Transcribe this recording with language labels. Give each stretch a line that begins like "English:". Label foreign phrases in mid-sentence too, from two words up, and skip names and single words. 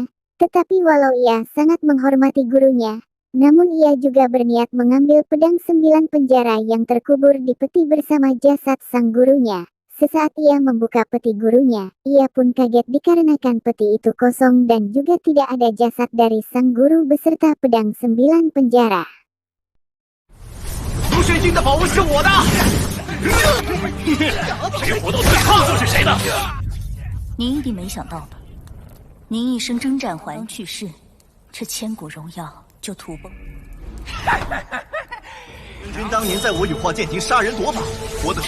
Indonesian: Tetapi walau ia sangat menghormati gurunya, namun ia juga berniat mengambil pedang 9 penjara yang terkubur di peti bersama jasad sang gurunya. Sesaat ia membuka peti gurunya, ia pun kaget dikarenakan peti itu kosong dan juga tidak ada jasad dari sang guru beserta pedang 9 penjara.
Chinese: 苏玄君的宝物是我的，谁活到最后就是谁的。您一定没想到吧？您一生征战还去世，这千古荣耀就土崩。玄君当年在我羽化剑庭杀人夺宝，活的